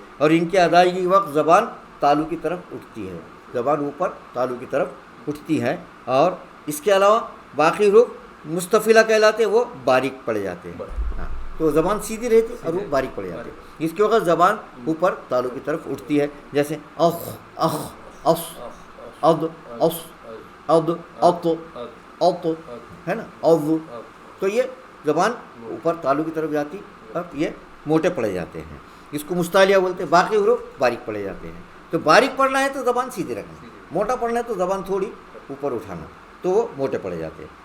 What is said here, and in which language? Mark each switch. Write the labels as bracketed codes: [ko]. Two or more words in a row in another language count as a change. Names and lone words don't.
[ur] اور ان کی ادائیگی کے وقت زبان تالو کی طرف اٹھتی ہے، زبان اوپر تالو کی طرف اٹھتی ہے. اور اس کے علاوہ باقی حروف مستفلہ کہلاتے ہیں، وہ باریک پڑے جاتے ہیں. ہاں تو زبان سیدھی رہتی ہے اور وہ باریک پڑے جاتے ہیں. اس کے وقت زبان اوپر تالو کی طرف اٹھتی ہے، جیسے اخ اخ اص اد اص اد اط اط ہے نا، اذ. تو یہ زبان اوپر تالو کی طرف جاتی اور یہ موٹے پڑے جاتے ہیں، اس کو مستعلیہ بولتے ہیں. باقی حروف باریک پڑے جاتے ہیں. تو باریک پڑھنا ہے تو زبان سیدھی رکھنا، موٹا پڑھنا ہے تو زبان تھوڑی اوپر اٹھانا، تو وہ موٹے پڑے جاتے ہیں.